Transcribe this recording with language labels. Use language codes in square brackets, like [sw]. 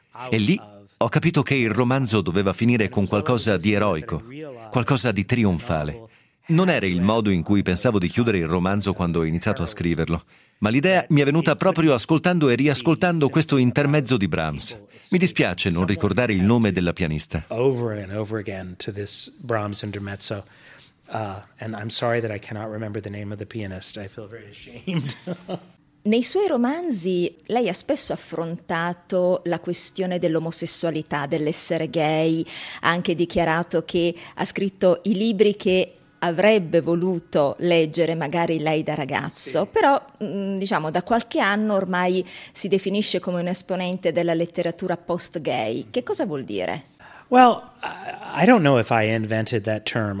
[it] E lì ho capito che il romanzo doveva finire con qualcosa di eroico, qualcosa di trionfale. Non era il modo in cui pensavo di chiudere il romanzo quando ho iniziato a scriverlo, ma l'idea mi è venuta proprio ascoltando e riascoltando questo intermezzo di Brahms. Mi dispiace non ricordare il nome della pianista. [en] Over and over again to this Brahms intermezzo. And I'm sorry that I cannot remember the name of the pianist. I feel very ashamed. [it] Nei suoi romanzi lei ha spesso affrontato la questione dell'omosessualità, dell'essere gay, ha anche dichiarato che ha scritto i libri che avrebbe voluto leggere magari lei da ragazzo, sì. Però diciamo da qualche anno ormai si definisce come un esponente della letteratura post-gay. Che cosa vuol dire? [en] Well, I don't know if I invented that term.